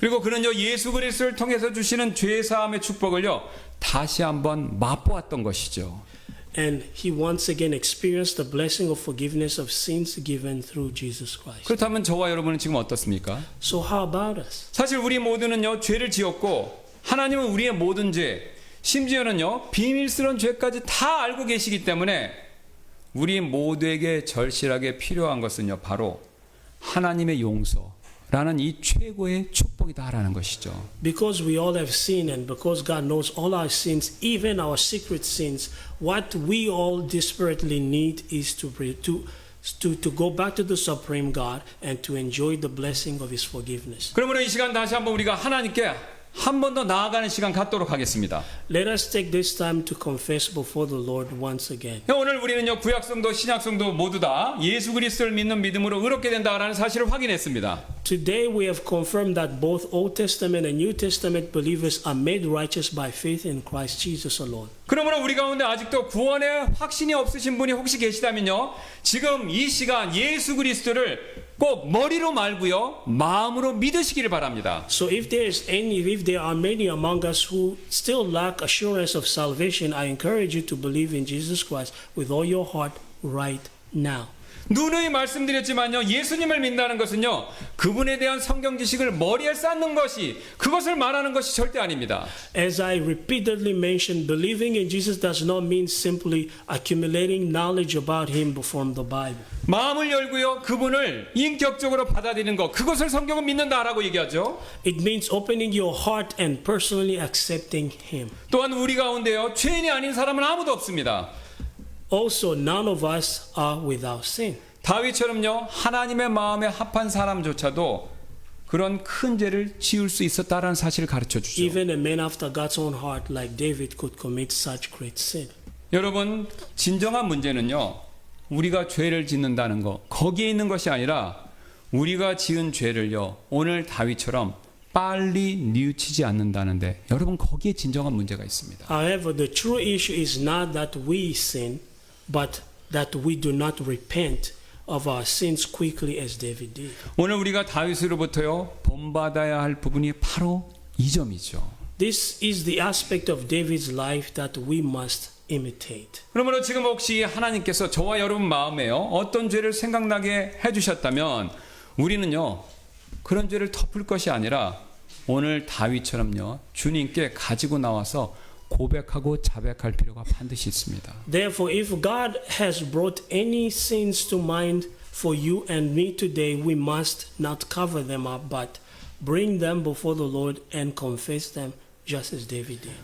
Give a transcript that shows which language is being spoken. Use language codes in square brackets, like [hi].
[ko] 그리고 그는요 예수 그리스도를 통해서 주시는 죄 사함의 축복을요 다시 한번 맛보았던 것이죠. [en] And he once again experienced the blessing of forgiveness of sins given through Jesus Christ. [ko] 그렇다면 저와 여러분은 지금 어떻습니까? [en] So how about us? [ko] 사실 우리 모두는요 죄를 지었고 하나님은 우리의 모든 죄 심지어는요, 비밀스러운 죄까지 다 알고 계시기 때문에 우리 모두에게 절실하게 필요한 것은요, 바로 하나님의 용서라는 이 최고의 축복이다라는 것이죠. [en] Because we all have sinned and because God knows all our sins, even our secret sins, what we all desperately need is to go back to the supreme God and to enjoy the blessing of His forgiveness. [ko] 그러므로 이 시간 다시 한번 우리가 하나님께 한 번 더 나아가는 시간 갖도록 하겠습니다. [en] Let us take this time to confess before the Lord once again. [ko] 오늘 우리는요, 구약성도 신약성도 모두 다 예수 그리스도를 믿는 믿음으로 의롭게 된다라는 사실을 확인했습니다. [en] Today we have confirmed that both Old Testament and New Testament believers are made righteous by faith in Christ Jesus alone. [ko] 그러므로 우리 가운데 아직도 구원의 확신이 없으신 분이 혹시 계시다면요, 지금 이 시간 예수 그리스도를 꼭 머리로 말고요, 마음으로 믿으시기를 바랍니다. [en] So if there are many among us who still lack assurance of salvation, I encourage you to believe in Jesus Christ with all your heart right now. [ko] 누누이 말씀드렸지만요, 예수님을 믿는다는 것은요, 그분에 대한 성경 지식을 머리에 쌓는 것이, 그것을 말하는 것이 절대 아닙니다. [en] As I repeatedly mentioned, believing in Jesus does not mean simply accumulating knowledge about Him from the Bible. [ko] 마음을 열고요, 그분을 인격적으로 받아들이는 것, 그것을 성경은 믿는다라고 얘기하죠. [en] It means opening your heart and personally accepting Him. [ko] 또한 우리 가운데요, 죄인이 아닌 사람은 아무도 없습니다. [en] Also, none of us are without sin. [ko] 다윗처럼요, 하나님의 마음에 합한 사람조차도 그런 큰 죄를 지을 수 있었다라는 사실을 가르쳐 주죠. [en] Even a man after God's own heart like David could commit such great sin. [ko] 여러분, 진정한 문제는요, 우리가 죄를 짓는다는 것, 거기에 있는 것이 아니라 우리가 지은 죄를요, 오늘 다윗처럼 빨리 뉘우치지 않는다는데, 여러분, 거기에 진정한 문제가 있습니다. [en] However, the true issue is not that we sin, but that we do not repent of our sins quickly as David did. [ko] 오늘 우리가 다윗으로부터요, 본받아야 할 부분이 바로 이 점이죠. [en] This is the aspect of David's life that we must imitate. [ko] 그러므로 지금 혹시 하나님께서 저와 여러분 마음에요, 어떤 죄를 생각나게 해주셨다면 우리는요, 그런 죄를 덮을 것이 아니라 오늘 다윗처럼요, 주님께 가지고 나와서 고백하고 자백할 필요가 반드시 있습니다. [en] Therefore, if God has brought any sins to mind for you and me today, we must not cover them up, but bring them before the Lord and confess them just as David did.